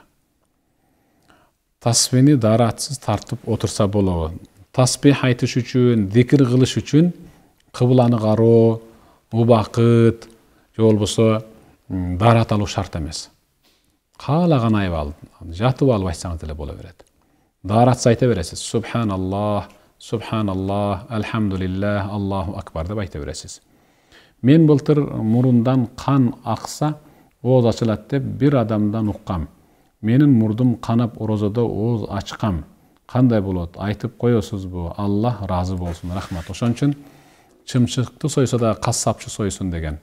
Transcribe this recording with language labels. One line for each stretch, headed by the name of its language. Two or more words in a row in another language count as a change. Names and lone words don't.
Kyrgyz: Тасбихни даратсыз тартып отурса болобу. Тасбих айтыш үчүн, зикир кылыш үчүн кыбланы кароо, убакыт, же болбосо дарат алуу шарт эмес. Каалаган айып жатып алып айтсаңыз деле боло берет. Даратсыз айта бересиз.
Arabic: سبحان الله، سبحان الله، الحمد لله، الله أكبر
Kyrgyz: деп айта бересиз. Мен былтыр мурундан кан акса, ооз ачылат деп бир адамдан уккам. Менин мурдум канап орозодо ооз ачкам. Кандай болот? Айтып коесузбу? Аллах разы болсун, рахмат. Ошон үчүн чымчыкты сойсо да кассапчы сойсун деген.